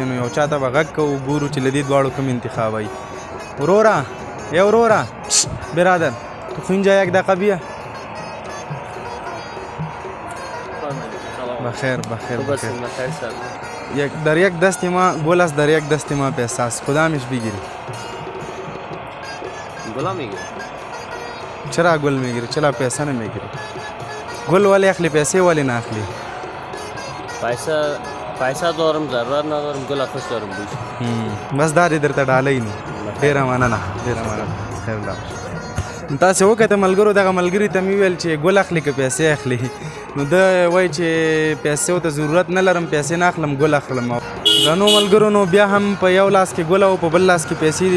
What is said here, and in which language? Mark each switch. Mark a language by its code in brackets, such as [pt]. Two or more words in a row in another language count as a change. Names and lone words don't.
[ps] نو یو چا ته به غږ کوو ګورو چې له دې دواړو کوم انتخاب وي. وروره یا وروره [fa] برادر تو خو اینجا یک دقیقه بیا. بخیر بخیر بخیر. در یک دست ما گل است در یک دست ما پیسه است. کدامش بگیری؟ گلا میگیری. چرا گل میگیری؟ چرا پیسه نمیگیری؟ [ps] گل ولی اخلی پیسه ولی نه اخلی؟ [fa] پیسه دارم ضرورت ندارم، گل خوش دارم بوش. [ps] بس دا دې درته ډالۍ نو. ډېره مننه ډېره مننه. خیر ولاړ. تاسې وکته ملګرو دغه ملګري ته مې ویل چې ګل اخلي که پیسې اخلي؟ نو ده وایي چې پیسو ته ضرورت نه لرم، پیسې نه اخلم، ګل اخلم. درنو ملګرو نو بیا هم په یو لاس کې ګل او په بل لاس کې پیسې دي.